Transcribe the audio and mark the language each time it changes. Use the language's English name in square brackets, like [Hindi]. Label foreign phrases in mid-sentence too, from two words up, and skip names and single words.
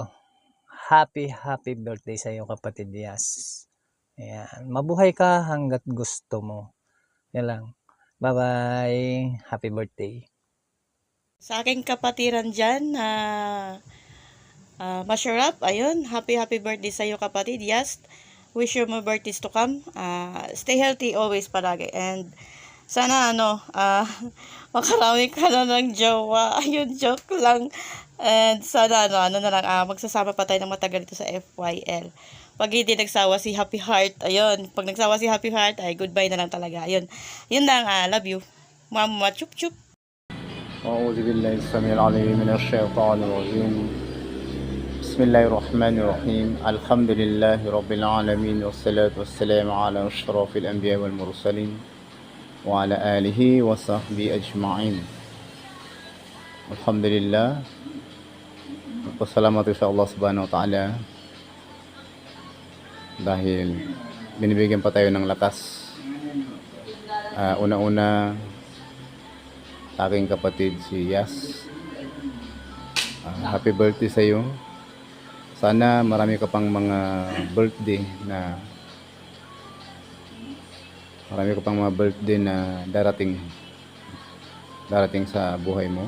[English] Happy birthday [Filipino] sa iyo, kapatid Yas. Ayan, mabuhay ka hanggat gusto mo. Yan lang. [English] Bye-bye. Happy birthday. [Filipino] Sa aking kapatiran dyan, Masharap, ayun, [English] happy birthday [Filipino] sa iyo kapatid. [English] Yes, wish you more birthdays to come. Stay healthy always palagi. [Filipino] And sana makarami ka na ng jowa. Ayun, joke lang. And sana ano na lang, magsasama pa tayo ng matagal dito sa FYL. Pag hindi nagsawa si Happy Heart, ayun, pag nagsawa si Happy Heart, ay goodbye na lang talaga. Ayun, yun lang, [English] love you. [Filipino] Mama, chup chup. [Arabic] أعوذ بالله السميع العليم من الشيطان الرجيم بسم الله الرحمن الرحيم الحمد لله رب العالمين والصلاة والسلام على أشرف الأنبياء والمرسلين وعلى آله وصحبه أجمعين الحمد لله [Filipino] Pasalamat sa Allah [Arabic] سبحانه وتعالى [Filipino] dahil binibigyan pa tayo ng lakas. Una-una aking kapatid si Yas, [English] happy birthday [Filipino] sa iyo. Sana marami ka pang mga birthday na darating sa buhay mo.